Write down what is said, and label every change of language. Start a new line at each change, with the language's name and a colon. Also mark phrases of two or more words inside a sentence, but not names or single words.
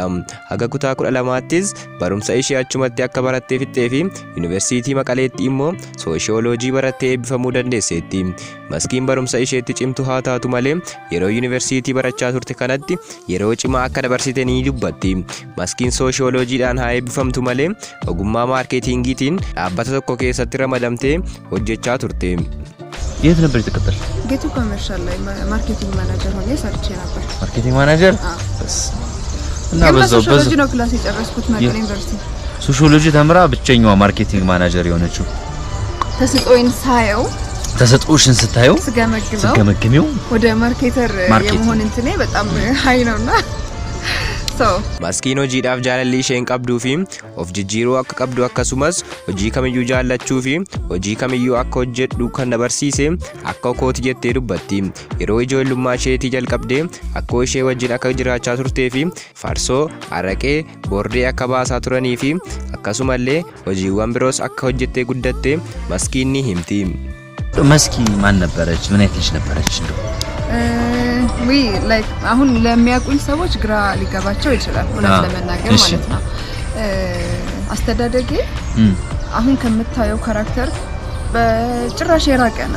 Oromo: Haga kutaa 12ttis barumsa ishee achumatti akka barattee fixxee fi Yuunivarsiitii Maqaleetti immoo sooshiyooloojii barattee eebbifamuu dandeesseetti. Maskiin barumsa isheetti cimtu haa taatu malee yeroo yuunivarsiitii barachaa turte kanatti yeroo cimaa akka dabarsite ni dubbatti. Maskiin sooshiyooloojiidhaan haa eebbifamtu malee ogummaa maarketingiitiin dhaabbata tokko keessatti ramadamtee hojjechaa turte.
Amharic: የት ነበር የተቀጠርሽ? ጌቱ ኮመርሻል ላይ
English: marketing manager
Amharic: ሆኜ ሰርቼ ነበር።
English: marketing manager?
Amharic: እና በዛው ሶሺዮሎጂ ነው ክላስ የጨረስኩት መቀሌ ዩኒቨርሲቲ። ሶሺዮሎጂ ተምራ ብቸኛዋ
English: marketing manager
Amharic: የሆነችው ተስጦይን ሳየው ተሰጥኦሽን ስታዩ ስገመግሚው ወደ ማርኬተር የመሆን እንትኔ በጣም ሃይ ነውና
Oromo: Maskiin hojiidhaaf jaalalli isheen qabduu fi of jijjiiruu akka qabdu akkasumas hojii kamiyyuu jaallachuu fi hojii kamiyyuu akka hojjedhu kan barsiise akka kooti jettee dubbatti. Yeroo ijoollummaa isheetii jalqabdee akka ishee wajjin akka jiraachaa turtee fi farsoo, araqee, bordee akka baasaa turanii fi akkasumallee hojiiwwan biroos akka hojjettee guddatte maskiin ni himti.
Amharic: መስኪ ማን ነበረች? ምን አይተሽ ነበረች?
English: we like
Amharic: አሁን ለሚያውቁኝ ሰዎች ግራ ሊገባቸው ይችላል እውነት ለመናገር ማለት ነው። አስተዳደጌ አሁን ከምታየው ካራክተር በጭራሽ የራቀ ነው።